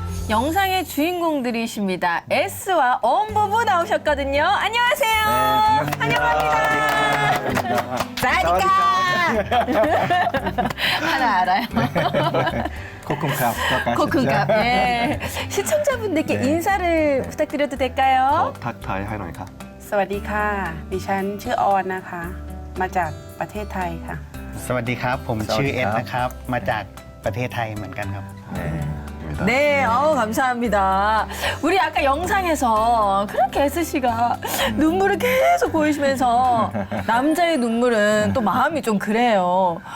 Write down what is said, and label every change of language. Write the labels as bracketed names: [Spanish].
[Korean] 영상의 주인공들이십니다. S와 엄부부 나오셨거든요. 안녕하세요. 환영합니다. [Thai] 사디카. [Korean] 하나 알아요. [Thai] 코쿤캅. 코쿤캅. [Korean] 예. 시청자분들께 인사를 부탁드려도 될까요? [Thai] ทักทายให้หน่อยครับ สวัสดีค่ะ ดิฉันชื่อออนนะคะ มาจากประเทศไทยค่ะ สวัสดีครับ ผม สวัสดี ชื่อเอ็ด ครับ นะครับ มาจากประเทศไทยเหมือนกันครับ [Korean] 네. 네, 감사합니다. 우리 아까 영상에서 그렇게 S씨가 눈물을 계속 보이시면서 남자의 눈물은 또 마음이 좀 그래요.